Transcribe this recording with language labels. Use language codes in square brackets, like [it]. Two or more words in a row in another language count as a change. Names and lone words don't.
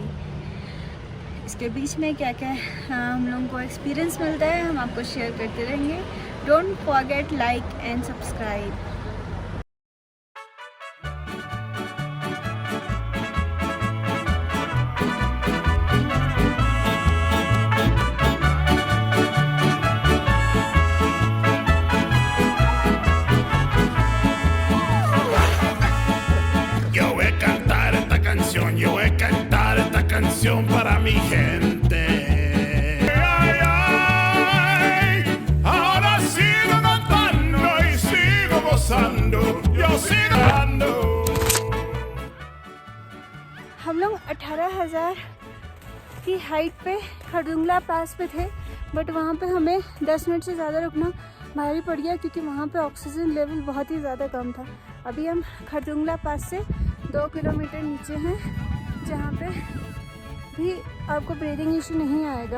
[hi] इसके बीच में क्या क्या हम लोगों को एक्सपीरियंस मिलता है हम आपको शेयर करते रहेंगे। [en] don't forget like and subscribe. [es] Yo voy a cantar esta canción para mi gente. Ay, ay, ahora sigo cantando y sigo gozando. Yo sigo dando. [hi] हम लोग 18,000 की हाइट पे खरदुंगला पास पे थे, बट वहाँ पे हमें 10 मिनट से ज़्यादा रुकना भारी पड़ गया क्योंकि वहाँ पे [en] oxygen level [hi] बहुत ही ज़्यादा कम था। अभी हम खरदुंगला पास से 2 किलोमीटर नीचे हैं, जहाँ पे भी आपको [en] breathing issue [hi] नहीं आएगा।